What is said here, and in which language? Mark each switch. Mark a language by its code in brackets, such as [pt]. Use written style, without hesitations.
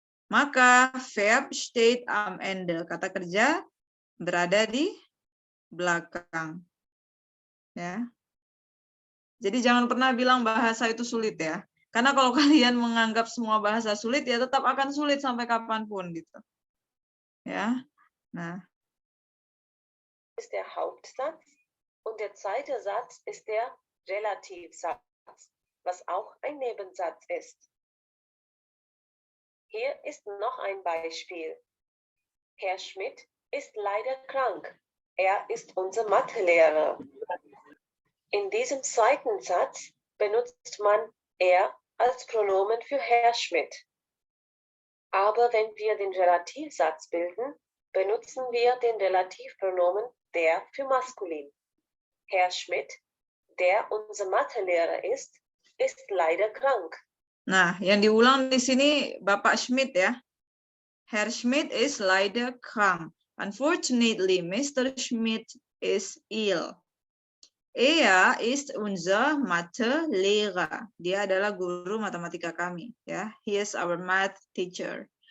[id] Maka [de] verb steht am Ende, [id] kata kerja berada di belakang. Ya. Jadi jangan pernah bilang bahasa itu sulit ya. Karena kalau kalian menganggap semua bahasa sulit, ya tetap akan sulit sampai kapanpun gitu. Ya. Nah, [de] ist der Hauptsatz und der zweite Satz ist der Relativsatz, was auch ein Nebensatz ist. Hier ist noch ein Beispiel. Herr Schmidt ist leider krank. Er ist unser Mathelehrer. In diesem zweiten Satz benutzt man er als Pronomen für Herr Schmidt. Aber wenn wir den Relativsatz bilden, benutzen wir den Relativpronomen der für maskulin. Herr Schmidt, der unser Mathelehrer ist leider krank. [id] Nah, yang diulang di sini Bapak Schmidt ya. [de] Herr Schmidt is leider krank. [en] Unfortunately, Mr. Schmidt is ill. [de] Er ist unser Mathelehrer. [id] Dia adalah guru matematika kami. [en] Ya, he is our math teacher.